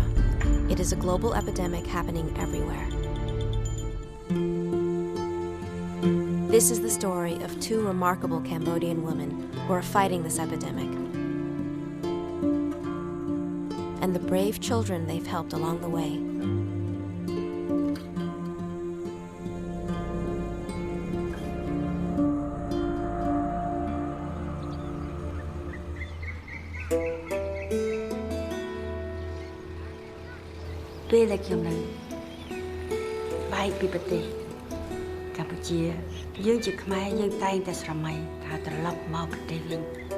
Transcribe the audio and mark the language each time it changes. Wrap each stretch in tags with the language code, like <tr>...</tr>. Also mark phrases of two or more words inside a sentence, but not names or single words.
<en>It is a global epidemic happening everywhere. This is the story of two remarkable Cambodian women who are fighting this epidemic, and the brave children they've helped along the way.</en> <km>ពេលដែលខ្ញុំនៅបែកពីប្រទេសកម្ពុជាយើងជាខ្មែរយើងតែងតែស្រមៃថាត្រឡប់មកប្រទេសវិញ</km>